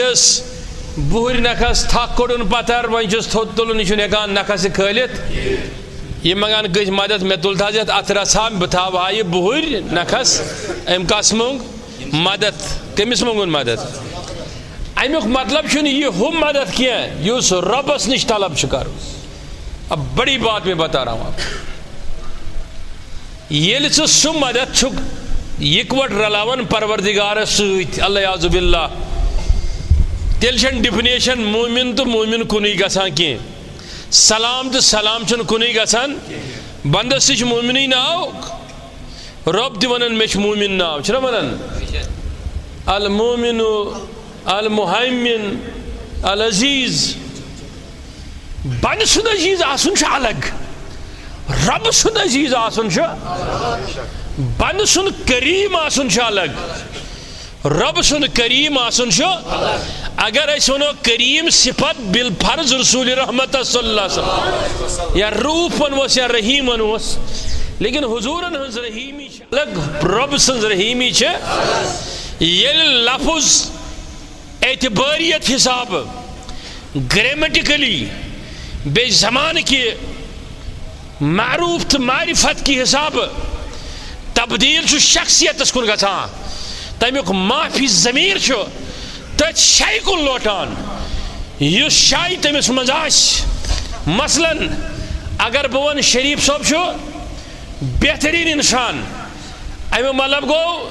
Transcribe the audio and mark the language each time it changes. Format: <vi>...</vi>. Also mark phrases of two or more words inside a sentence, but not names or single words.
<ks>ٲس بُہٕرۍ نکھس تھکھ کوٚڑُن پتھر وۄنۍ چھُس تھوٚد تُلُن یہِ چھُنہٕ ہٮ۪کان نکھس تہِ کھٲلِتھ یہِ منگان کٲنٛسہِ مدد مےٚ تُل تہٕ حظ یتھ اتھٕ رژھا بہٕ تھاوہا یہِ بُہٕرۍ نکھس أمۍ کس موٚنگ مدد کٔمِس موٚنگُن مدد امیُک مطلب چھُنہٕ یہِ ہُہ مدد کینٛہہ یُس رۄبس نِش طلب چھُ کرُن</ks> <ur>اب بڑی بات میں بتا رہا ہوں آپ</ur> <ks>ییٚلہِ ژٕ سُہ مدد چھُکھ یِکوٹ رلاون پروردگارس سۭتۍ اللہ</ks> <ar>یعوذ باللہ</ar> <ks>تیٚلہِ چھنہٕ ڈِفنیشن مومن تہٕ مومن کُنُے گژھان کینٛہہ سلام تہٕ سلام چھُنہٕ کُنُے گژھان بندس تہِ چھُ مومنٕے ناو رۄب تہِ ونان مےٚ چھُ مومن ناو چھُنہ ونان</ks> <ar>المومن المہیمن العزیز</ar> <ks>بندٕ سُنٛد عزیز آسُن چھُ الگ رب سُنٛد عزیز آسُن چھُ بندٕ سُنٛد کریم آسُن چھُ الگ رب سُنٛد کریم آسُن چھُ اگر أسۍ ونو کریم صفت بالفرض رسول رحمت</ks> <ar>صلی اللہ علیہ وسلم</ar> <ks>یا روٗف ونوس یا رحیم ونوس لیکن حضورن ہنٛز رحیمی چھِ الگ رب سٕنٛز رحیمی چھِ ییٚلہِ لفظ اعتباریت حساب گریمیٹیکلی بیٚیہِ زمانہٕ کہِ معروف تہٕ معرفت کی حساب تبدیل چھُ شخصیتس کُن گژھان تمیُک معافی ضمیٖر چھُ تٔتھۍ شایہِ کُن لوٹان یُس شاے تٔمِس منٛز آسہِ مثلاً اگر بہٕ وَنہٕ شریف صٲب چھُ بہتریٖن اِنسان امیُک مطلب گوٚو</ks>